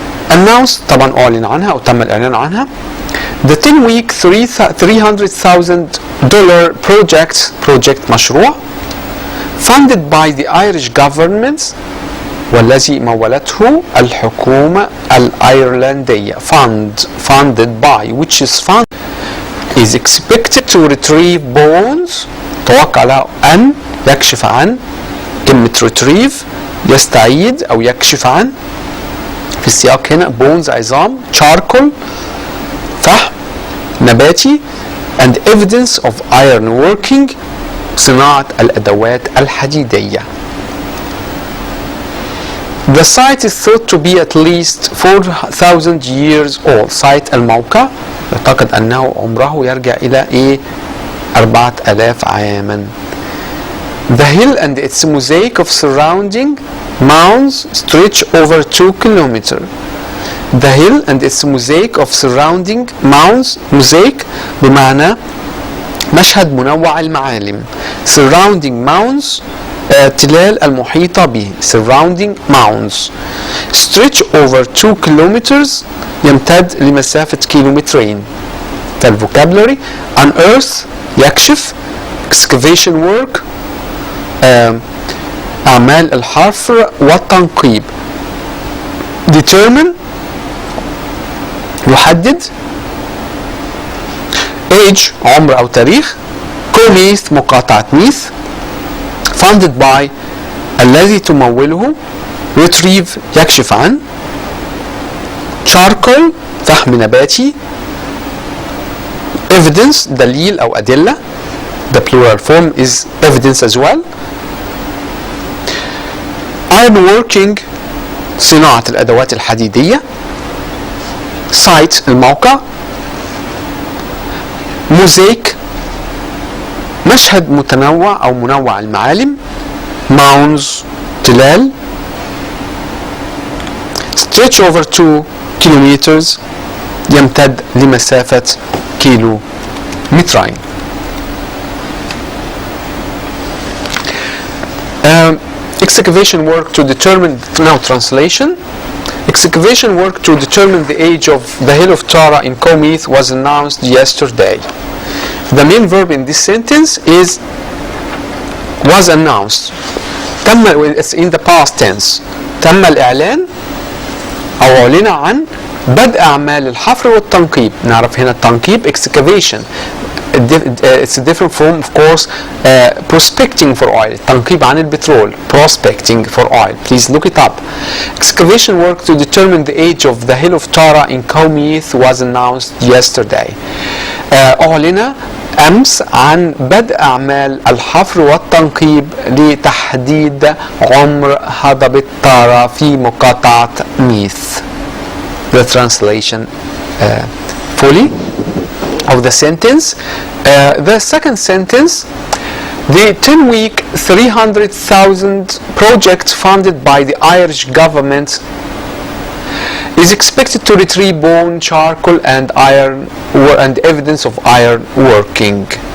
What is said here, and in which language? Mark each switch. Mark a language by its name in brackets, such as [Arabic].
[Arabic] announced، طبعا أعلن عنها أو تم الإعلان عنها. [English] The 10-week $300,000 project مشروع funded by the Irish government [Arabic] والذي مولته الحكومة الأيرلندية. [English] funded by which is fund is expected to retrieve bones. [Arabic] توقع له أن يكشف عن، كلمة retrieve يستعيد أو يكشف عن، في السياق هنا bones عظام، charcoal فحم نباتي، [English] and evidence of iron working [Arabic] صناعة الأدوات الحديدية. [English] The site is thought to be at least 4,000 years old. [Arabic] site الموقع يعتقد أنه عمره يرجع إلى 4,000 عاما. [English] The hill and its mosaic of surrounding mounds stretch over 2 kilometers. The hill and its mosaic of surrounding mounds. [Arabic] mosaic بمعنى مشهد منوع المعالم. [English] surrounding mounds [Arabic] تلال المحيطة به. [English] surrounding mounds. stretch over 2 kilometers [Arabic] يمتد لمسافة كيلومترين. ده الفوكابلري. unearth يكشف. [English] excavation work [Arabic] أعمال الحفر والتنقيب. determine يحدد. age عمر أو تاريخ. كوميث مقاطعة ميث. [English] funded by [Arabic] الذي تموله. retrieve يكشف عن. charcoal فحم نباتي. evidence دليل أو أدلة. [English] the plural form is evidence as well. [Arabic] ironworking صناعة الأدوات الحديدية. site الموقع. mosaic مشهد متنوع أو منوع المعالم. mounds تلال. [English] stretch over 2 kilometers [Arabic] يمتد لمسافة كيلو مترين. [English] excavation work to determine, now translation. excavation work to determine the age of the hill of Tara in Comith was announced yesterday. The main verb in this sentence is was announced. it's in the past tense. [Arabic] تم الإعلان أو أعلن عن بدء أعمال الحفر والتنقيب. نعرف هنا التنقيب excavation. [English] It's a different form, of course. Prospecting for oil. [Arabic] تنقيب عن البترول. [English] Prospecting for oil. Please look it up. Excavation work to determine the age of the hill of Tara in Comith was announced yesterday. [Arabic] أعلن أمس عن بدء أعمال الحفر والتنقيب لتحديد عمر هضبة تارا في مقاطعة ميث. [English] The translation fully of the sentence. The second sentence, the 10-week 300,000 project funded by the Irish government is expected to retrieve bone, charcoal and iron and evidence of iron working.